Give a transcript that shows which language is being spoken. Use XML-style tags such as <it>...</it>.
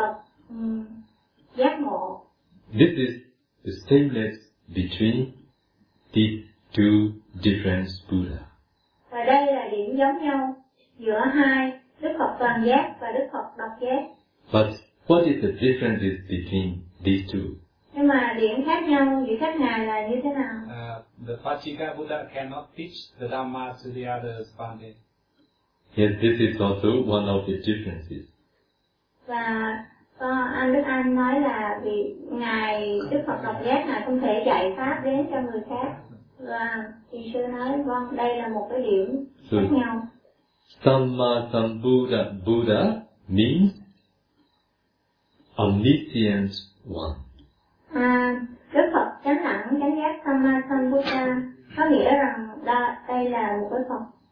<vi>Và</vi> <en>yes.</en> <vi>Các ngài trở thành bậc giác ngộ.</vi> <en>This is the sameness between the two different Buddha.</en> <vi>Và đây là điểm giống nhau giữa hai Đức Phật toàn giác và Đức Phật độc giác.</vi> <en>But what is the difference between these two?</en> <vi>Nhưng mà điểm khác nhau giữa các ngài là như thế nào?</vi> <en>The Pachika Buddha cannot teach the Dhamma to the others, Pandit. Yes, this is also one of the differences.</en> <vi>Và anh Đức Anh nói là vì ngài Đức Phật độc giác là không thể dạy pháp đến cho người khác. Và thì sư nói vâng, đây là một cái điểm khác nhau.</vi> <en>Samma Sambuddha Buddha means omniscient one.</en> <vi>Đức Phật chánh đẳng chánh giác Samma Sambuddha có nghĩa rằng đây là một cái Phật.</vi>